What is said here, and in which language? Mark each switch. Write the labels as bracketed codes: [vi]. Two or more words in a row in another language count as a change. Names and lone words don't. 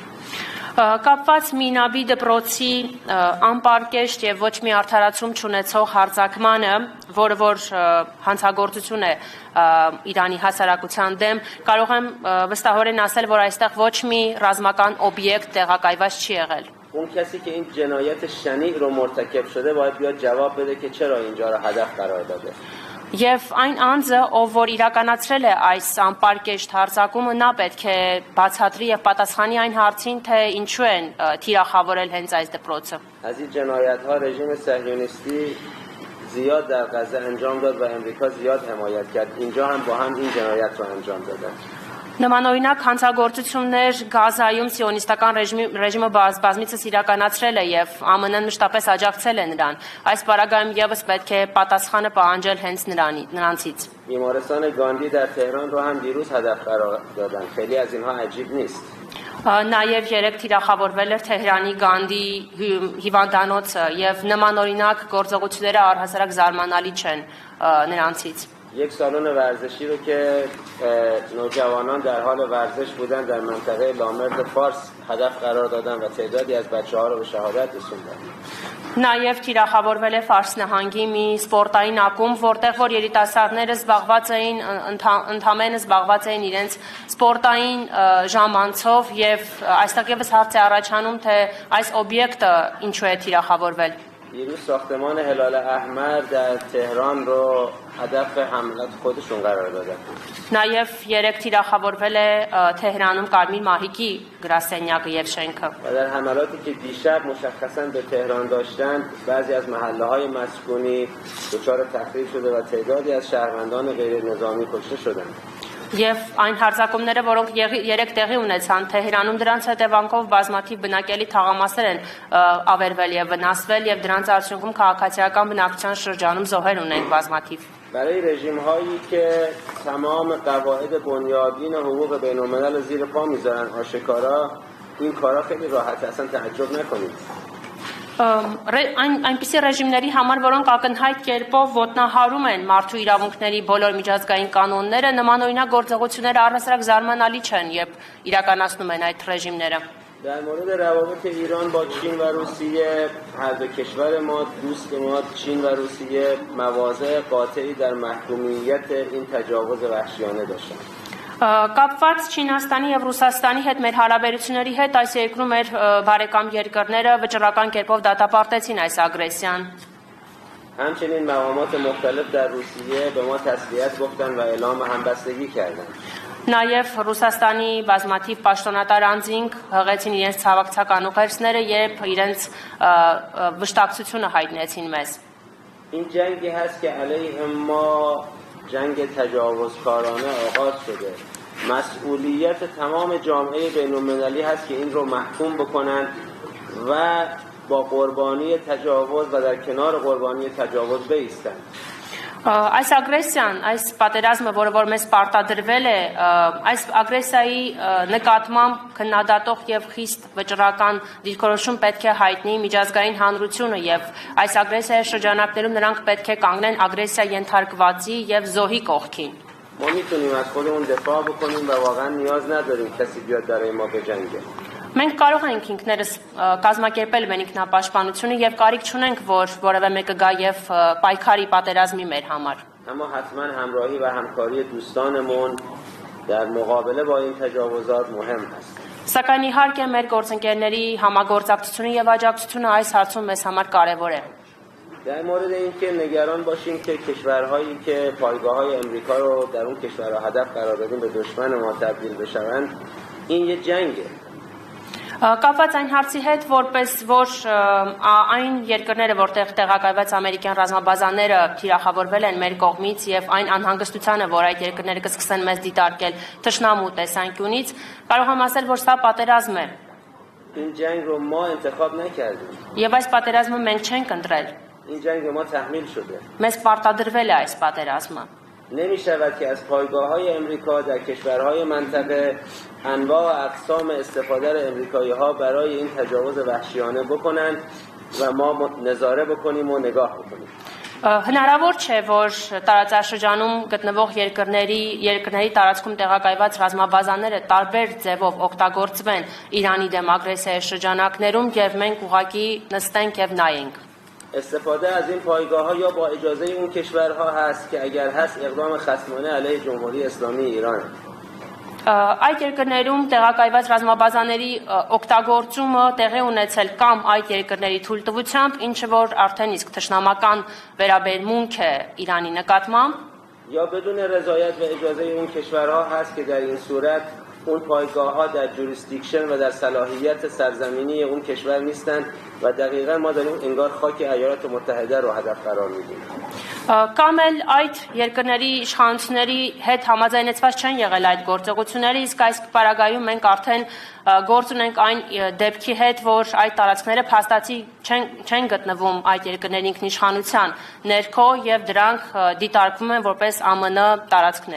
[hy] Կապված Մինաբի դպրոցի անպարկեշտ եւ ոչ մի արդարացում չունեցող հարձակմանը, որը որ հանցագործություն է Իրանի հասարակության դեմ, կարող եմ վստահորեն ասել, որ այստեղ ոչ մի ռազմական օբյեկտ տեղակայված չի եղել։ [fa] اون کسی که این جنایت شنیع رو مرتکب شده باید بیاد جواب بده که چرا اینجا رو هدف قرار داده [hy] Եվ այն անձը, ով որ իրականացրել է այս անպարկեշտ հարձակումը, նա պետք է բացատրի եւ պատասխանի այն հարցին, թե ինչու են թիրախավորել հենց այս դպրոցը։ [fa] از این جنایت‌ها رژیم صهیونیستی زیاد در غزه انجام داد و امریکا زیاد حمایت کرد اینجا هم با هم این جنایت رو انجام دادن [hy] Նմանօրինակ հանցագործություններ Գազայում սիոնիստական ռեժիմը բազմիցս իրականացրել է եւ ԱՄՆ-ն մշտապես աջակցել է նրան։ Այս պարագայում եւս պետք է պատասխանը պահանջել հենց նրանցից։ [fa] بیمارستان گاندی در تهران رو هم دیروز هدف قرار دادن خیلی از اینها عجیب نیست [hy] Նաև երեք թիրախավորվել էր Թեհրանի Գանդի հիվանդանոցը եւ նմանօրինակ գործողությունները առհասարակ զարմանալի չեն նրանցից։ [fa] یک سالن ورزشی رو که نوجوانان در حال ورزش بودن در منطقه لامرد فارس هدف قرار دادن و تعدادی از بچه‌ها رو به شهادت رسوندن. [hy] Նաև թիրախավորվել է Ֆարս նահանգի մի սպորտային ակումբ, որտեղ որ երիտասարդները զբաղված էին ընդհանրապես զբաղված էին իրենց սպորտային ժամանցով եւ այստեղ եւս հարց է առաջանում թե այս օբյեկտը ինչու է թիրախավորվել։ [fa] دیروز ساختمان هلال احمر در تهران رو هدف حملات خودشون قرار دادن. [hy] Նաև երեք թիրախավորվել է Թեհրանում Կարմիր մահիկի գրասենյակը եւ շենքը։ [fa] و در حملاتی که دیشب مشخصا به تهران داشتند بعضی از محله‌های مسکونی دچار تخریب شده و تعدادی از شهروندان غیر نظامی کشته شدند. [hy] Եվ այն հարձակումները, որոնք երեք տեղի ունեցան Թեհրանում, դրանց հետևանքով բազմաթիվ բնակելի թաղամասեր են ավերվել եւ վնասվել եւ դրանց արդյունքում քաղաքացիական բնակչության շրջանում զոհեր ունենք բազմաթիվ։ [fa] برای رژیم‌هایی که تمام قواعد بنیادین حقوق بین‌الملل رو زیر پا میذارن آشکارا این کارا خیلی راحت اصلا تعجب نکنید. [hy] Այնպիսի ռեժիմների համար, որոնք ակնհայտ կերպով ոտնահարում են մարդու իրավունքների բոլոր միջազգային կանոնները, նմանօրինակ գործողությունները առհասարակ զարմանալի չեն, երբ իրականացնում են այդ ռեժիմները։ [fa] در مورد روابط ایران با چین و روسیه هر دو کشور ما دوست ما چین و روسیه مواضع قاطعی در محکومیت این تجاوز وحشیانه داشتند. [hy] Կապված Չինաստանի եւ Ռուսաստանի հետ մեր հարաբերությունների հետ այս երկրում մեր բարեկամ երկրները վճռական կերպով դատապարտեցին այս ագրեսիան։ [fa] همچنین مقامات مختلف در روسیه به ما تسلیت گفتن و اعلام همبستگی کردند. [hy] Նաև Ռուսաստանի բազմաթիվ պաշտոնատար անձինք հղեցին իրենց ցավակցական ուղերձները եւ իրենց վշտակցությունը հայտնեցին մեզ։ [fa] این جنگی هست که علیه ما جنگ تجاوزکارانه آغاز شده. مسئولیت تمام جامعه بین‌المللی هست که این رو محکوم بکنن و با قربانی تجاوز و در کنار قربانی تجاوز بایستن. [hy] Այս ագրեսիան, այս պատերազմը, որը որ մեզ պարտադրվել է, այս ագրեսիայի նկատմամբ քննադատող եւ խիստ վճռական դիրքորոշում պետք է հայտնի միջազգային հանրությունը եւ այս ագրեսիայի շրջանակներում նրանք պետք է կանգնեն ագրեսիա ենթարկվածի եւ զոհի կողքին։ [fa] ما میتونیم از خودمون دفاع بکنیم و واقعا نیاز نداریم کسی بیاد برای ما بجنگه. [hy] Մենք կարող ենք ինքներս կազմակերպել մեր ինքնապաշտպանությունը եւ կարիք չունենք, որ որևէ մեկը գա եւ պայքարի պատերազմի մեր համար։ [fa] اما حتما همراهی و همکاری دوستانمون در مقابله با این تجاوزات مهم است. [hy] Սակայն իհարկե մեր գործընկերների համագործակցությունը եւ աջակցությունը այս հարցում մեզ համար կարեւոր է։ [fa] در مورد اینکه نگران باشیم که کشورهایی که پایگاه‌های امریکا رو در اون کشورها هدف قرار دادیم به دشمن ما تبدیل بشوند این یه جنگه. [hy] Կապված այն հարցի հետ, որպես որ այն երկրները, որտեղ տեղակայված ամերիկյան ռազմաբազաները թիրախավորվել են մեր կողմից եւ այն անհանգստությանը, որ այդ երկրները կսկսեն մեզ դիտարկել թշնամու տեսանկյունից, կարող եմ ասել, որ սա պատերազմ է։ [fa] این جنگ رو ما انتخاب نکردیم. [hy] Եվ այս պատերազմը մենք չենք ընտրել։ [fa] این جنگ به ما تحمیل شده. [hy] Մեզ պարտադրվել է այս պատերազմը։ [fa] نمی شود که از پایگاه‌های امریکا در کشورهای منطقه انواع و اقسام استفاده امریکایی ها برای این تجاوز وحشیانه بکنن و ما نظاره بکنیم و نگاه بکنیم. [hy] Հնարավոր չէ, որ տարածաշրջանում գտնվող երկրների տարածքում տեղակայված ռազմաբազաները տարբեր ձևով օգտագործվեն Իրանի դեմ ագրեսիայի շրջանակներում եւ մենք ուղղակի նստենք եւ նայենք։ [fa] استفاده از این پایگاه‌ها یا با اجازه اون کشورها هست که اگر هست اقدام خصمانه علیه جمهوری اسلامی ایران. [hy] Այդ երկրներում տեղակայված ռազմաբազաների օգտագործումը տեղի ունեցել կամ այդ երկրների թույլտվությամբ, ինչը որ արդեն իսկ թշնամական վերաբերմունք է Իրանի նկատմամբ, [fa] یا بدون رضایت و اجازه اون کشورها هست که در این صورت اون پایگاه‌ها در جوریسدیکشن و در صلاحیت سرزمینی اون کشور نیستند و دقیقاً ما داریم انگار خاک ایالات متحده رو هدف قرار میدیم. [hy] Կամ էլ այդ երկրների իշխանությունների հետ համաձայնեցված չեն եղել այդ գործողությունները, իսկ այս պարագայում մենք արդեն գործ ունենք այն դեպքի հետ, որ այդ տարածքները փաստացի չեն գտնվում այդ երկրների ինքնիշխանության ներքո եւ դրանք դիտարկվում են որպես ԱՄՆ տարածքներ։